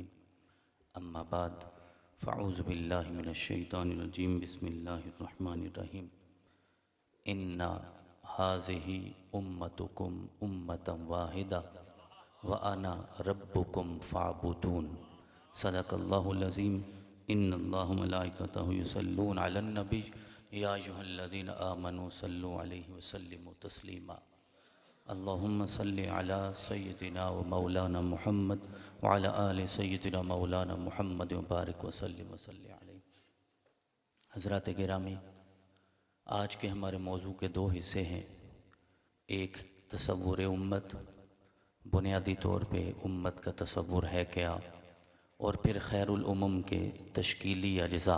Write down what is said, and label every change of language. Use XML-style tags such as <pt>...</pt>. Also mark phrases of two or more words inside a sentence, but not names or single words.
<ar>أما بعد فأعوذ بالله من الشيطان الرجيم. بسم الله الرحمن الرحيم۔ إن هذه أمتكم أمة واحدة وأنا ربكم فاعبدون. صدق الله العظيم۔ إن الله وملائكته يصلون على النبي يا أيها الذين آمنوا صلوا عليه وسلموا تسليما. اللهم صل على سيدنا ومولانا محمد وعلى آل سيدنا مولانا محمد وبارك وسلم وصل عليه.</ar> <ur>حضرات گرامی، آج کے ہمارے موضوع کے دو حصے ہیں. ایک تصور امت، بنیادی طور پے امت کا تصور ہے کیا، اور پھر خیر الامم کے تشکیلی اجزا.</ur>